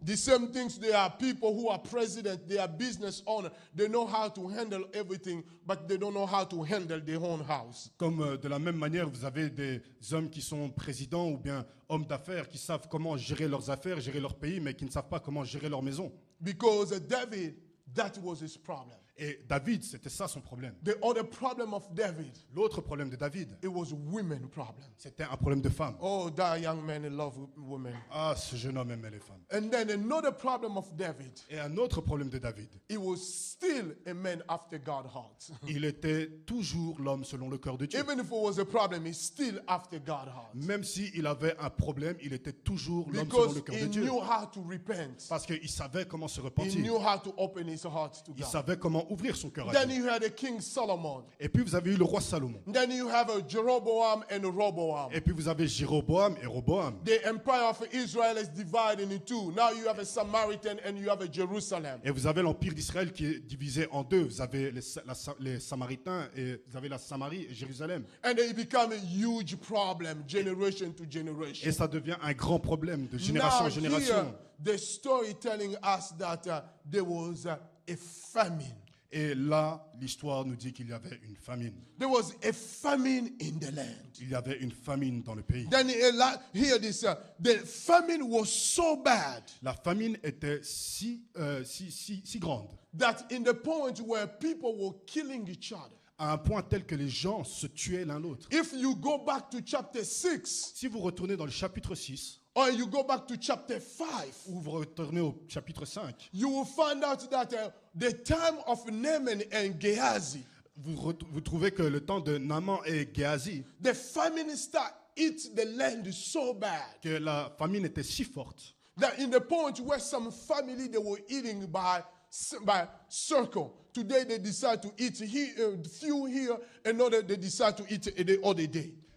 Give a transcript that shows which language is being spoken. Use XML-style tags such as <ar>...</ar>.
<en>The same things, there are people who are president, they are business owner. They know how to handle everything, but they don't know how to handle their own house.</en> <fr>Comme de la même manière, vous avez des hommes qui sont présidents ou bien hommes d'affaires qui savent comment gérer leurs affaires, gérer leur pays, mais qui ne savent pas comment gérer leur maison.</fr> <en>Because David, that was his problem.</en> <fr>Et David, c'était ça son problème.</fr> <en>The other problem of David,</en> <fr>L'autre problème de David,</fr> <en>it was women problem.</en> <fr>c'était un problème de femme.</fr> <en>Oh, that young man, he loved women.</en> <fr>Ah, ce jeune homme aimait les femmes.</fr> <en>And then another problem of David,</en> <fr>Et un autre problème de David,</fr> <en>he was still a man after God's heart.</en> <fr>il était toujours l'homme selon le cœur de Dieu.</fr> <en>Even if it was a problem, he's still after God's heart.</en> <fr>Même s'il avait un problème, il était toujours l'homme selon</fr> <en>Because</en> <fr>le cœur</fr> <en>he</en> <fr>de Dieu.</fr> <en>knew how to repent.</en> <fr>Parce qu'il savait comment se</fr> <en>He</en> <fr>repentir.</fr> <en>knew how to open his heart to</en> <fr>Il savait comment ouvrir son cœur à</fr> <en>Then</en> <fr>Dieu.</fr> <en>you had a King Solomon.</en> <fr>Et puis vous avez eu le roi Salomon.</fr> <en>Then you have a Jeroboam and a Roboam.</en> <fr>Et puis vous avez Jéroboam et Roboam.</fr> <en>The empire of Israel is divided in two. Now you have a Samaritan and you have a Jerusalem.</en> <fr>Et vous avez l'empire d'Israël qui est divisé en deux. Vous avez les Samaritains et vous avez la Samarie et Jérusalem.</fr> <en>And it become a huge problem, generation to generation.</en> <fr>Et ça devient un grand problème de génération</fr> <en>Now</en> <fr>en génération.</fr> <en>here, the story telling us that there was a famine.</en> <fr>Et là, l'histoire nous dit qu'il y avait une famine.</fr> <en>There was a famine in the land.</en> <fr>Il y avait une famine dans le pays.</fr> <en>Then hear this. The famine was so bad</en> <fr>La famine était si grande,</fr> <en>that in the point where people were killing each other.</en> <fr>à un point tel que les gens se tuaient l'un l'autre.</fr> <en>If you go back to chapter 6</en> <fr>Si vous retournez dans le chapitre 6,</fr> <en>or you go back to chapter 5,</en> <fr>ou vous retournez au chapitre 5,</fr> <en>you will find out that the time of Naaman and Gehazi,</en> <fr>vous trouvez que le temps de Naaman et Géasi,</fr> <en>the famine start eat the land so bad</en> <fr>que la famine était si forte,</fr> <en>that in the point where some family they were eating by circle. Today they decide to eat here, few here, another they decide to eat the other day.</en>